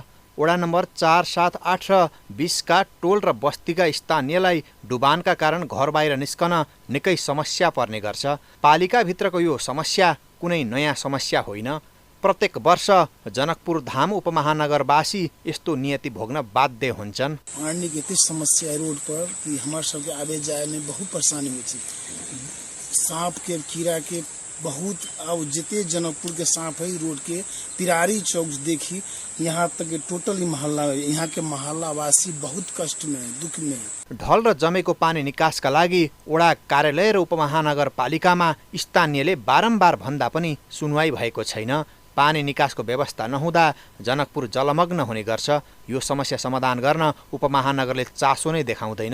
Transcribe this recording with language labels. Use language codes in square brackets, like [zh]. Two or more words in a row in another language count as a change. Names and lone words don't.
[ne] वडा नम्बर 4, 7, 8 र 20 का टोल र बस्तीका स्थानीयलाई डुबानका कारण घर बाहिर निस्कन निकै समस्या पर्ने गर्छ। पालिकाभित्रको यो समस्या कुनै नयाँ समस्या होइन। प्रत्येक वर्ष जनकपुर धाम उपमहानगरवासी यस्तो नियति भोग्न बाध्य हुन्छन्। [hi] पानी की इतनी समस्या है रोड पर कि हमारे सबके आवे जाए में बहुत परेशानी हुई थी। सांप के, कीड़ा के बहुत, अब जितने जनकपुर के सांप है रोड के पिरारी चौक देखी, यहाँ तक टोटल मोहल्ला, यहाँ के मोहल्लावासी बहुत कष्ट में, दुख में। [ne] ढल र जमेको पानी निकासका लागि वडा कार्यालय र उपमहानगरपालिकामा स्थानीयले बारम्बार भन्दा पनि सुनवाई भएको छैन। पानी निकासको व्यवस्था नहुँदा जनकपुर जलमग्न हुने गर्छ। यो समस्या समाधान गर्न उपमहानगरले चासो नै देखाउँदैन।